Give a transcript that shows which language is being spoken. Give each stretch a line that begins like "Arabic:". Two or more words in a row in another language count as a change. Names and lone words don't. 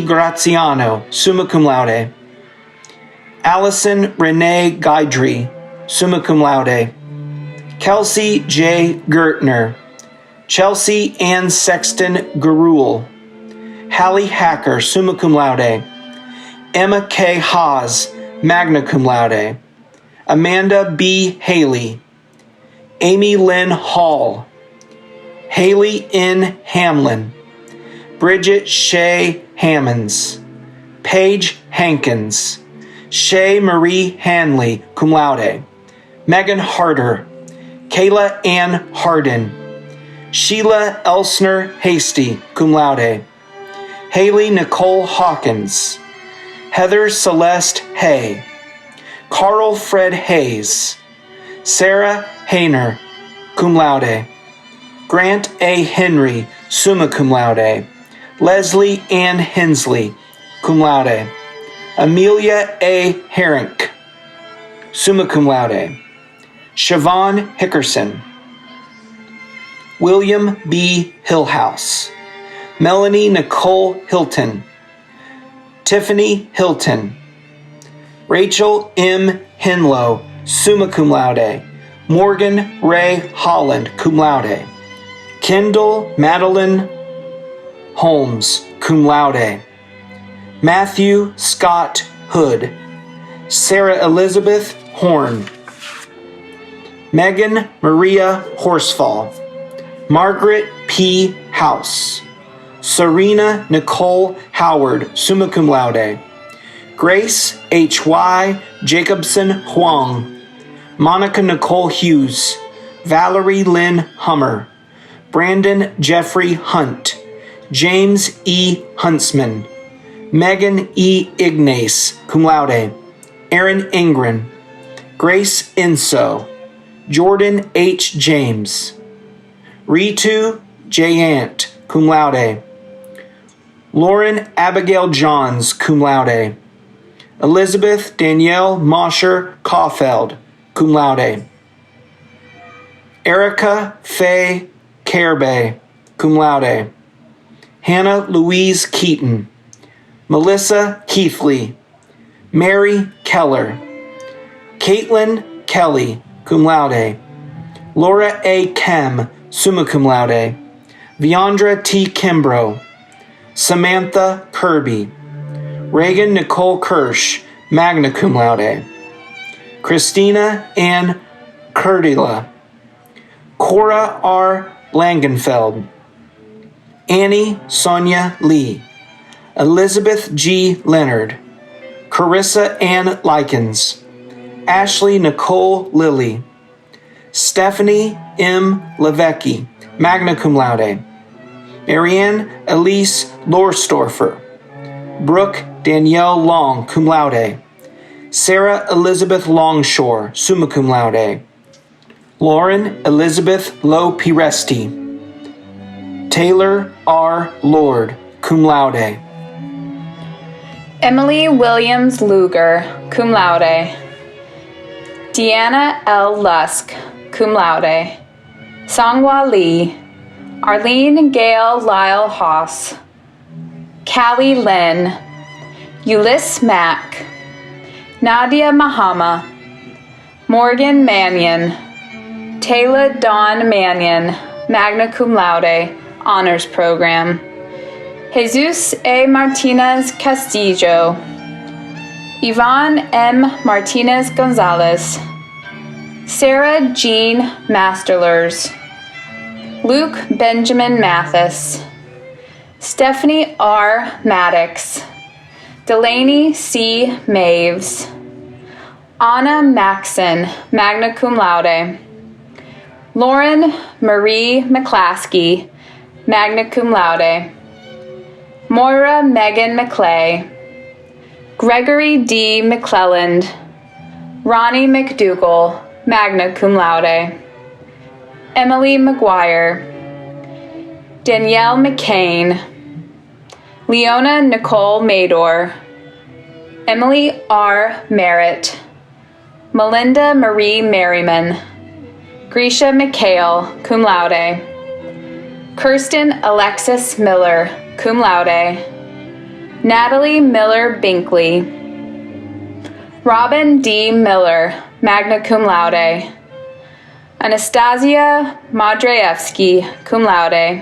English: Graziano,
Latin: summa cum laude.
English: Allison Renee Guidry,
Latin: summa cum laude.
English: Kelsey J. Gertner. Chelsea Ann Sexton Garul. Hallie Hacker,
Latin: summa cum laude.
English: Emma K. Haas,
Latin: magna cum laude.
English: Amanda B. Haley. Amy Lynn Hall. Haley N. Hamlin. Bridget Shea Hammonds. Paige Hankins. Shay Marie Hanley,
Latin: cum laude.
English: Megan Harder. Kayla Ann Harden. Sheila Elsner Hasty,
Latin: cum laude.
English: Haley Nicole Hawkins. Heather Celeste Hay. Carl Fred Hayes. Sarah Hayner,
Latin: cum laude.
English: Grant A. Henry,
Latin: summa cum laude.
English: Leslie Ann Hensley,
Latin: cum laude.
English: Amelia A. Herink,
Latin: summa cum laude.
English: Siobhan Hickerson. William B. Hillhouse. Melanie Nicole Hilton. Tiffany Hilton. Rachel M. Henlow,
Latin: summa cum laude.
English: Morgan Ray Holland,
Latin: cum laude.
English: Kendall Madeline Holmes,
Latin: cum laude.
English: Matthew Scott Hood. Sarah Elizabeth Horn. Megan Maria Horsfall. Margaret P. House. Serena Nicole Howard,
Latin: summa cum laude.
English: Grace H.Y. Jacobson Huang. Monica Nicole Hughes. Valerie Lynn Hummer. Brandon Jeffrey Hunt. James E. Huntsman. Megan E. Ignace,
Latin: cum laude.
English: Aaron Ingren. Grace Inso. Jordan H. James. Ritu J. Ant,
Latin: cum laude.
English: Lauren Abigail Johns,
Latin: cum laude.
English: Elizabeth Danielle Mosher Caulfield,
Latin: cum laude.
English: Erica Faye Carebe,
Latin: cum laude.
English: Hannah Louise Keaton. Melissa Keithley. Mary Keller. Caitlin Kelly,
Latin: cum laude.
English: Laura A. Kem,
Latin: summa cum laude.
English: Viandra T. Kimbrough. Samantha Kirby. Reagan Nicole Kirsch,
Latin: magna cum laude.
English: Christina Ann Curdila. Cora R. Langenfeld. Annie Sonia Lee. Elizabeth G. Leonard. Carissa Ann Likens. Ashley Nicole Lilly. Stephanie M. Levecki,
Latin: magna cum laude.
English: Marianne Elise Lorstorfer. Brooke Danielle Long,
Latin: cum laude.
English: Sarah Elizabeth Longshore,
Latin: summa cum laude.
English: Lauren Elizabeth Low Piresti. Taylor R. Lord,
Latin: cum laude.
English: Emily Williams Luger,
Latin: cum laude.
English: Deanna L. Lusk,
Latin: cum laude.
English: Songhwa Lee. Arlene Gail Lyle Haas. Callie Lynn. Ulyss Mack. Nadia Mahama. Morgan Mannion. Taylor Dawn Mannion,
Latin: magna cum laude,
English: honors program. Jesus A. Martinez Castillo. Yvonne M. Martinez Gonzalez. Sarah Jean Masterlers. Luke Benjamin Mathis. Stephanie R. Maddox. Delaney C. Maves. Anna Maxon,
Latin: magna cum laude.
English: Lauren Marie McClaskey,
Latin: magna cum laude.
English: Moira Megan McClay. Gregory D. McClelland. Ronnie McDougall,
Latin: magna cum laude.
English: Emily McGuire. Danielle McCain. Leona Nicole Mador. Emily R. Merritt. Melinda Marie Merriman. Grisha McHale,
Latin: cum laude.
English: Kirsten Alexis Miller,
Latin: cum laude.
English: Natalie Miller Binkley. Robin D. Miller,
Latin: magna cum laude.
English: Anastasia Madreyevsky,
Latin: cum laude.